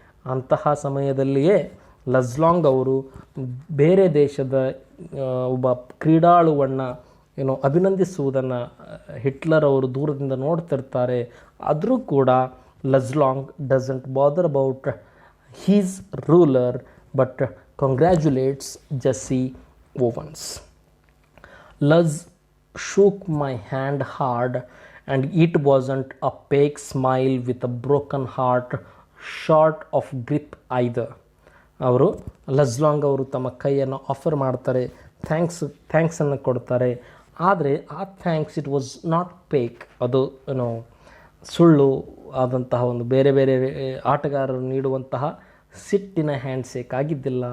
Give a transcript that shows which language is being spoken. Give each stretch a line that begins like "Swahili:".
Kannada: ಅಂತಹ ಸಮಯದಲ್ಲಿಯೇ ಲಜ್ಲಾಂಗ್ ಅವರು ಬೇರೆ ದೇಶದ ಒಬ್ಬ ಕ್ರೀಡಾಳುವನ್ನು ಅಭಿನಂದಿಸುವುದನ್ನು ಹಿಟ್ಲರ್ ಅವರು ದೂರದಿಂದ ನೋಡ್ತಿರ್ತಾರೆ. ಆದರೂ ಕೂಡ
English: Luz Long doesn't bother about his ruler but congratulates Jesse Owens. Luz shook my hand hard and it wasn't a fake smile with a broken heart short of grip either.
Kannada: ಅವರು ಲಜ್ಲಾಂಗ್ ಅವರು ತಮ್ಮ ಕೈಯನ್ನು ಆಫರ್ ಮಾಡ್ತಾರೆ, ಥ್ಯಾಂಕ್ಸನ್ನು ಕೊಡ್ತಾರೆ. ಆದರೆ ಆ thanks
English: it was not fake,
Kannada: ಅದು ಸುಳ್ಳು ಆದಂತಹ ಒಂದು ಬೇರೆ ಬೇರೆ ಆಟಗಾರರು ನೀಡುವಂತಹ ಸಿಟ್ಟಿನ ಹ್ಯಾಂಡ್ ಶೇಕ್ ಆಗಿದ್ದಿಲ್ಲ.